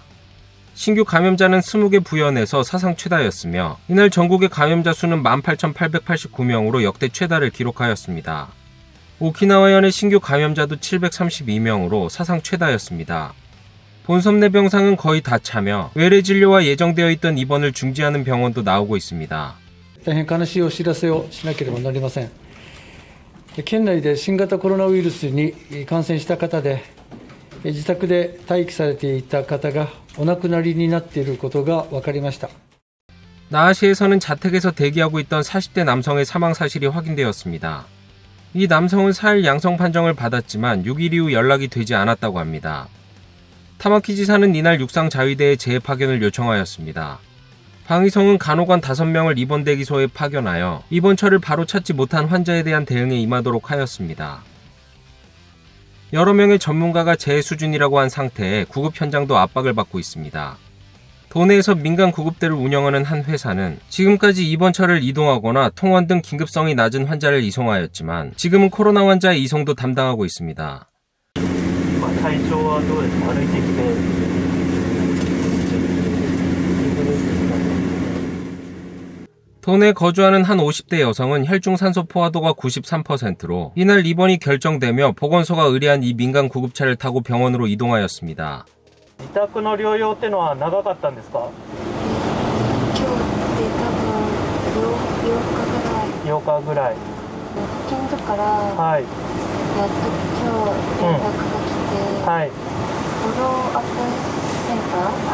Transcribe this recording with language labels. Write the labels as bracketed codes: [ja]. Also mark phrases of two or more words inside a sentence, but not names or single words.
[ko] 신규 감염자는 20개 부현에서 사상 최다였으며 이날 전국의 감염자 수는 18,889명으로 역대 최다를 기록하였습니다. 오키나와현의 신규 감염자도 732명으로 사상 최다였습니다. 본섬 내 병상은 거의 다 차며 외래 진료와 예정되어 있던 입원을 중지하는 병원도 나오고 있습니다. [ja] 大変悲しいお知らせをしなければなりません。県内で新型コロナウイルスに感染した方で自宅で待機されていた方がお亡くなりになっていることが分かりました。 [ko] 나하시에서는 자택에서 대기하고 있던 40대 남성의 사망 사실이 확인되었습니다. 이 남성은 4일 양성 판정을 받았지만 6일 이후 연락이 되지 않았다고 합니다. 타마키 지사는 이날 육상자위대에 재파견을 요청하였습니다. 방위성은 간호관 5명을 입원 대기소에 파견하여 입원처를 바로 찾지 못한 환자에 대한 대응에 임하도록 하였습니다. 여러 명의 전문가가 재해 수준이라고 한 상태에 구급 현장도 압박을 받고 있습니다. 도내에서 민간 구급대를 운영하는 한 회사는 지금까지 입원처를 이동하거나 통원 등 긴급성이 낮은 환자를 이송하였지만 지금은 코로나 환자의 이송도 담당하고 있습니다. [ja] 体調はどうですか？歩いてきて [ko] 도내에 거주하는 한 50대 여성은 혈중 산소 포화도가 93%로 이날 입원이 결정되며 보건소가 의뢰한 이 민간 구급차를 타고 병원으로 이동하였습니다. [ja] 自宅の療養ってのは長かったんですか？今日で多分4日ぐらい。 8日ぐらい。保健所からはい。やっと今日連絡が来て、はい。フォローアップセンター